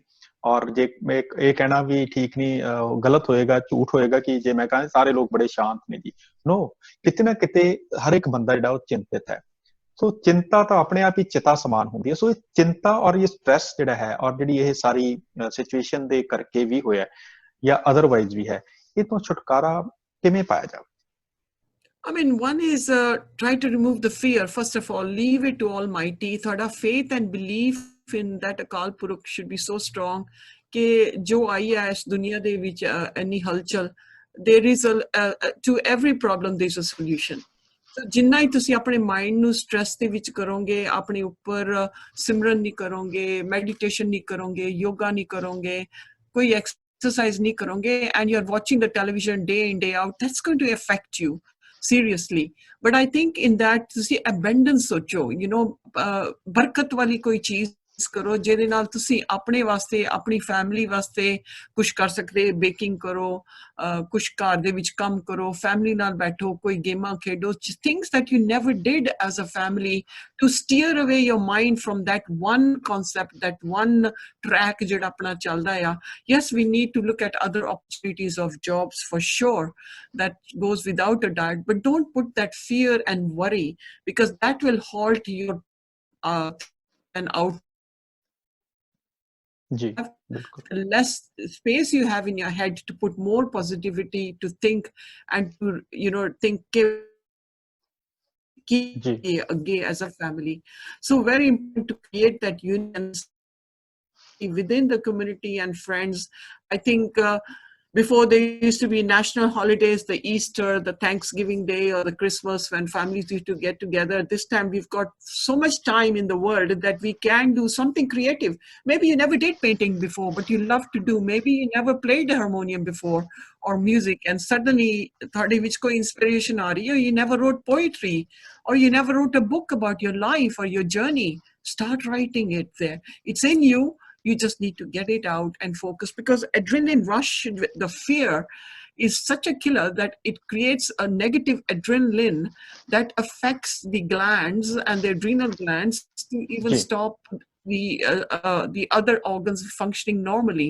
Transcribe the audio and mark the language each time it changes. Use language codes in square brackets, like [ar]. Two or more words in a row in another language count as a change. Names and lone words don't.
[pa] ਔਰ ਜੇ ਮੈਂ ਇਹ ਕਹਿਣਾ ਵੀ ਠੀਕ ਨਹੀਂ, ਗਲਤ ਹੋਏਗਾ, ਝੂਠ ਹੋਏਗਾ ਕਿ ਜੇ ਮੈਂ ਕਹਾਂ ਸਾਰੇ ਲੋਕ ਬੜੇ ਸ਼ਾਂਤ ਨੇ ਜੀ। ਨੋ, ਕਿਤੇ ਨਾ ਕਿਤੇ ਹਰ ਇੱਕ ਬੰਦਾ ਜਿਹੜਾ ਉਹ ਚਿੰਤਿਤ ਹੈ। ਸੋ ਚਿੰਤਾ ਤਾਂ ਆਪਣੇ ਆਪ ਹੀ ਚਿਤਾ ਸਮਾਨ ਹੁੰਦੀ ਹੈ। ਸੋ ਇਹ ਚਿੰਤਾ ਔਰ ਇਹ ਸਟ੍ਰੈਸ ਜਿਹੜਾ ਹੈ, ਔਰ ਜਿਹੜੀ ਇਹ ਸਾਰੀ ਸਿਚੁਏਸ਼ਨ ਦੇ ਕਰਕੇ ਵੀ ਹੋਇਆ ਜਾਂ ਅਦਰਵਾਈਜ਼ ਵੀ ਹੈ, ਇਹ ਤੋਂ ਛੁਟਕਾਰਾ ਕਿਵੇਂ ਪਾਇਆ ਜਾਵੇ? [en] I mean, one is try to remove the fear. First of all, leave it to Almighty. Thoda faith and belief in that Akal Purukh should be so strong [pa] ਕਿ ਜੋ ਆਈ ਹੈ ਇਸ ਦੁਨੀਆ ਦੇ ਵਿਚ [en] any हलचल, there is to every problem there is a solution. [pa] So ਜਿੰਨਾ ਹੀ ਤੁਸੀਂ ਆਪਣੇ ਮਾਈਂਡ ਨੂੰ ਸਟ੍ਰੈਸ ਦੇ ਵਿੱਚ ਕਰੋਗੇ, ਆਪਣੇ ਉੱਪਰ ਸਿਮਰਨ ਨਹੀਂ ਕਰੋਗੇ, ਮੈਡੀਟੇਸ਼ਨ ਨਹੀਂ ਕਰੋਗੇ, ਯੋਗਾ ਨਹੀਂ ਕਰੋਗੇ, ਕੋਈ exercise ਨਹੀਂ ਕਰੋਗੇ, [en] and you're watching the television day in day out, that's going to affect you seriously. But I think in that ਤੁਸੀਂ abundance ਸੋਚੋ, you know, [pa] ਬਰਕਤ ਵਾਲੀ ਕੋਈ ਚੀਜ਼ ਕਰੋ ਜਿਹਦੇ ਨਾਲ ਤੁਸੀਂ ਆਪਣੇ ਵਾਸਤੇ, ਆਪਣੀ ਫੈਮਿਲੀ ਵਾਸਤੇ ਕੁਝ ਕਰ ਸਕਦੇ। ਬੇਕਿੰਗ ਕਰੋ, ਕੁਝ ਘਰ ਦੇ ਵਿੱਚ ਕੰਮ ਕਰੋ, ਫੈਮਿਲੀ ਨਾਲ ਬੈਠੋ, ਕੋਈ ਗੇਮਾਂ ਖੇਡੋ, [en] things that you never did as a family, to steer away your mind from that one concept, that one track [pa] ਜਿਹੜਾ ਆਪਣਾ ਚੱਲਦਾ ਆ। [en] Yes, we need to look at other opportunities of jobs for sure, that goes without a doubt, but don't put that fear and worry, because that will halt your and out. [pa] ਜੀ, ਬਿਲਕੁਲ। [en] The less space you have in your head to put more positivity, to think and to, you know, think again as a family. So very important to create that union within the community and friends. I think before there used to be national holidays, the Easter, the Thanksgiving Day, or the Christmas, when families used to get together. This time we've got so much time in the world that we can do something creative. Maybe you never did painting before, but you love to do. Maybe you never played the harmonium before or music, and suddenly [pa] thodi vich koi inspiration aa rahi, [en] or you never wrote poetry, or you never wrote a book about your life or your journey. Start writing it there. It's in you. You just need to get it out and focus, because adrenaline rush, the fear, is such a killer that it creates a negative adrenaline that affects the glands and the adrenal glands to even stop the other organs functioning normally.